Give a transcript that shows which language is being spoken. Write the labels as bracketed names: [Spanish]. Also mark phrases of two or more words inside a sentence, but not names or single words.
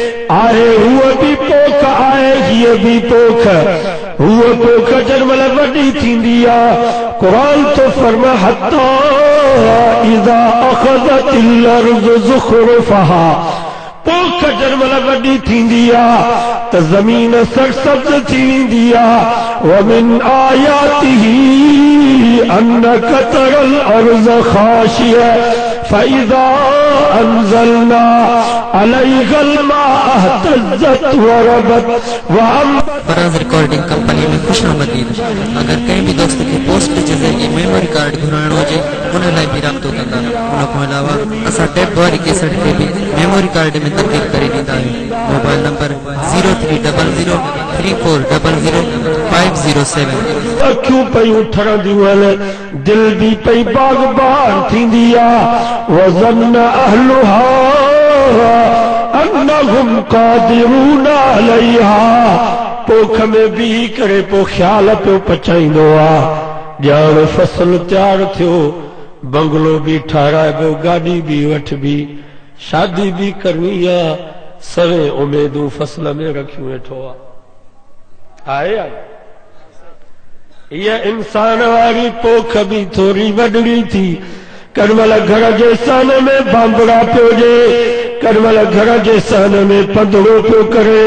[Sindhi] आहे हूअ बि पोख, आहे हीअ बि पोख, हुआ पोख जरमल वडी थींदी आ। कुरान तो फरमा [Arabic] حتى إذا أخذت الأرض زخرفها, [Sindhi] पोख जरमल वडी थींदी आ त ज़मीन सरसब्ज़ थी वेंदी आ। [Arabic] ومن آياته أنك ترى الأرض خاشعة فإذا أنزلنا عليها الماء اهتزت وربت [Sindhi] फराज रिकॉर्डिंग कंपनी में खुश आमदीद। अगर कंहिं भी दोस्त के पोस्ट जे ज़रिए मेमोरी कार्ड घुराइणो हुजे उन लाइ भी राब्तो कंदा। उन खां अलावा असां टेप वारी कैसेट खे भी मेमोरी कार्ड में तब्दील करे ॾींदा आहियूं। [English] mobile number [Sindhi] 030034000507। अखियूं पयूं ठरंदियूं आहिनि, दिल भी पई बाग़बान थींदी आ। [Arabic] وظن أهلها أنهم قادرون عليها, [Sindhi] पोख में बीह करे पो ख्याल पियो पचाईंदो आ। ॼाण फसल तैयार थियो, बंगलो भी ठाराइबो, गाड़ी भी वठबी, शादी भी करणी आ, सवे उमेदूं फसल में रखियूं वेठो आ। आहे ये इंसान वारी पोख भी थोड़ी वडड़ी थी। करमल घर जे सन में बांबड़ा पियो जे, करमल घर जे सन में पंदड़ो पियो करे।